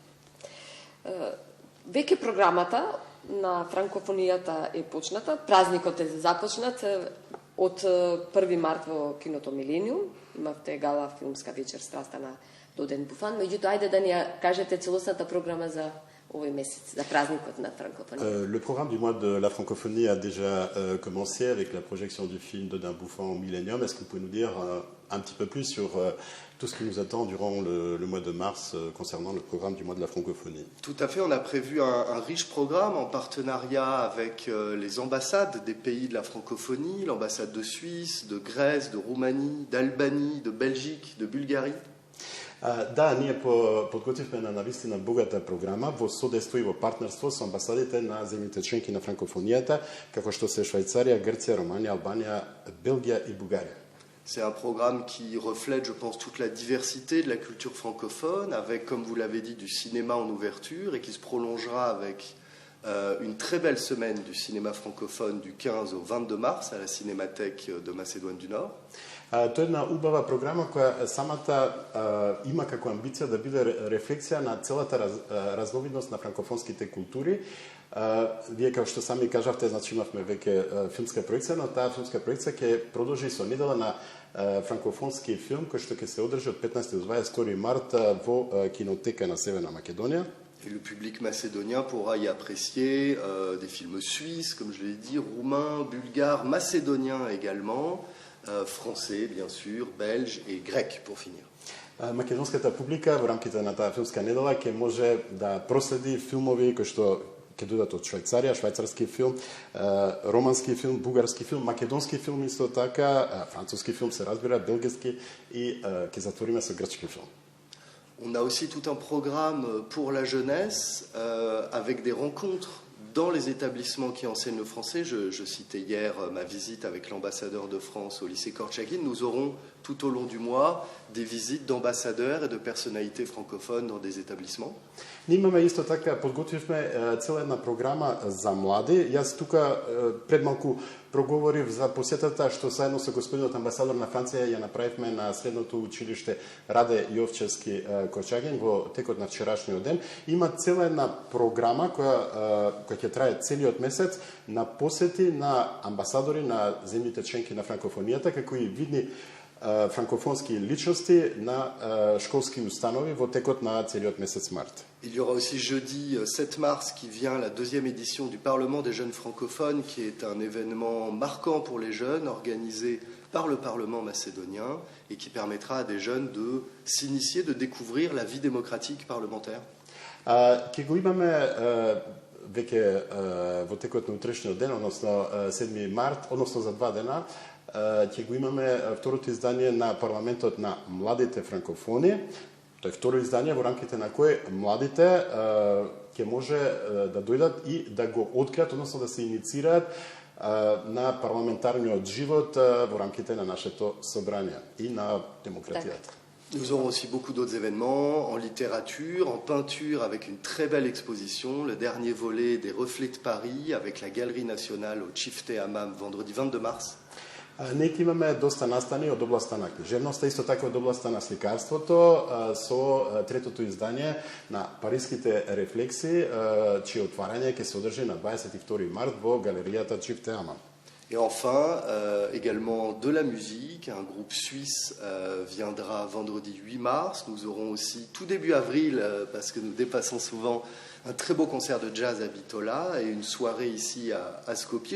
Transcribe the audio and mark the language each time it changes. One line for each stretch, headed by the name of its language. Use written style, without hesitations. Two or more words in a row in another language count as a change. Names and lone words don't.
Macedonian: Веќе програмата на франкофонијата е почната, празникот е започнат од 1 март во киното Милениум, имавте гала филмска вечер страстана до Ден Буфан, меѓутоа ајде да ни кажете целосната програма за овој месец, за празникот на франкофонијата.
French: Le programme du mois de la francophonie a déjà commencé avec la projection du film de Dun Bouffant au Millennium. Est-ce que vous pouvez nous dire un petit peu plus sur tout ce qui nous attend durant le mois de mars concernant le programme du mois de la francophonie? Tout à fait, on a prévu un riche programme en partenariat avec les ambassades des pays de la francophonie, l'ambassade de Suisse, de Grèce, de Roumanie, d'Albanie, de Belgique, de Bulgarie.
Macedonian: Да, ние подготвивме на навистина богата програма во содейство и во партнерство со амбасадите на земјите членки на франкофонијата, како што се Швајцарија, Грција, Романија, Албанија, Белгија и Бугарија.
French: C'est un programme qui reflète, je pense, toute la diversité de la culture francophone, avec, comme vous l'avez dit, du cinéma en ouverture et qui se prolongera avec une très belle semaine du cinéma francophone du 15 au 22 mars à la Cinémathèque de Macédoine du Nord.
Macedonian: Тоа е една убава програма која самата има како амбиција да биде рефлексија на целата разновидност на франкофонските култури. Вие како што сами кажавте, значи имавме веќе филмска проекција, но таа филмска проекција ќе продолжи со недела на франкофонски филм кој што ќе се одржи од 15 до 22 март во кинотека на Северна Македонија.
French: Et le public macédonien pourra y apprécier des films suisses, comme je l'ai dit, roumains, bulgares, macédoniens également, français bien sûr, belges et grecs pour finir.
Macedonian: Македонската публика во рамките на таа филмска недела ќе може да проследи филмови кои што ќе дојдат од Швајцарија, швајцарски филм, романски филм, бугарски филм, македонски филм исто така, француски филм се разбира, белгиски и ќе затвориме со грчки филм.
French: On a aussi tout un programme pour la jeunesse avec des rencontres dans les établissements qui enseignent le français. Je citais hier ma visite avec l'ambassadeur de France au lycée Korchagin. Nous aurons tout au long du mois des visites d'ambassadeurs et de personnalités francophones dans des établissements.
Macedonian: Ние имаме исто така, подготвивме цела една програма за млади. Јас тука пред малку проговорив за посетата што заедно со господинот амбасадор на Франција ја направивме на средното училиште Раде Јовчевски Корчаген во текот на вчерашниот ден. Има цела една програма која ќе трае целиот месец на посети на амбасадори на земјите членки на франкофонијата, како и видни франкофонски личности на школски установи во текот на целиот месец март.
French: Il y aura aussi jeudi 7 mars qui vient la 2e édition du Parlement des jeunes francophones, qui est un événement marquant pour les jeunes, organisé par le Parlement macédonien et qui permettra à des jeunes de s'initier, de découvrir la vie démocratique parlementaire.
Macedonian: Ке го имаме веќе во текот на утрешниот ден, односно 7 март, односно за 2 дена, ќе го имаме второто издание на парламентот на младите франкофони. Тоа е второ издание во рамките на кое младите ќе може да дојдат и да го откријат, односно да се иницираат на парламентарниот живот во рамките на нашето собрание и на демократијата.
French: Nous aurons aussi beaucoup d'autres événements en littérature, en peinture, avec une très belle exposition, le dernier volet des Reflets de Paris avec la Galerie nationale au Chifte Hammam vendredi 22 mars.
Macedonian: Ние имаме доста настани од областа на книжевноста, исто така од областа на сликарството, со третото издание на Париските рефлекси, чие отварање ќе се одржи на 22 март во галеријата Chifte Hammam.
French: Et enfin, également de la musique, un groupe suisse viendra vendredi 8 mars. Nous aurons aussi tout début avril, parce que nous dépassons souvent, un très beau concert de jazz à Bitola et une soirée ici à Skopje.